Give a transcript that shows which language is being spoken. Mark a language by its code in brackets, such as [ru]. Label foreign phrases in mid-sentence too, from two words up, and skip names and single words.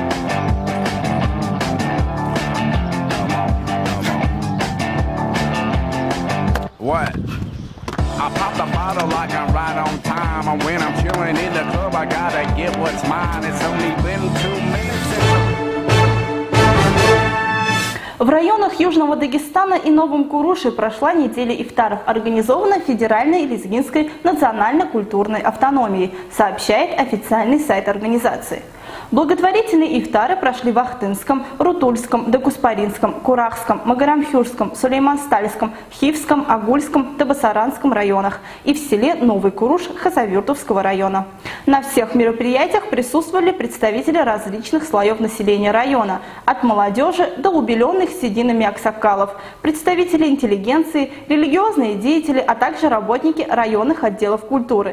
[en] Come on. What? I pop the bottle like I'm right on time. And when I'm chilling in the club, I gotta get what's mine. It's only been 2 minutes. [ru] В районах Южного Дагестана и Новом Куруше прошла неделя ифтаров, организованная Федеральной Лезгинской национально-культурной автономией, сообщает официальный сайт организации. Благотворительные ифтары прошли в Ахтынском, Рутульском, Докуспаринском, Курахском, Магарамхюрском, Сулейман-Стальском, Хивском, Агульском, Табасаранском районах и в селе Новый Куруш Хасавюртовского района. На всех мероприятиях присутствовали представители различных слоев населения района, от молодежи до убеленных сединами аксакалов, представители интеллигенции, религиозные деятели, а также работники районных отделов культуры.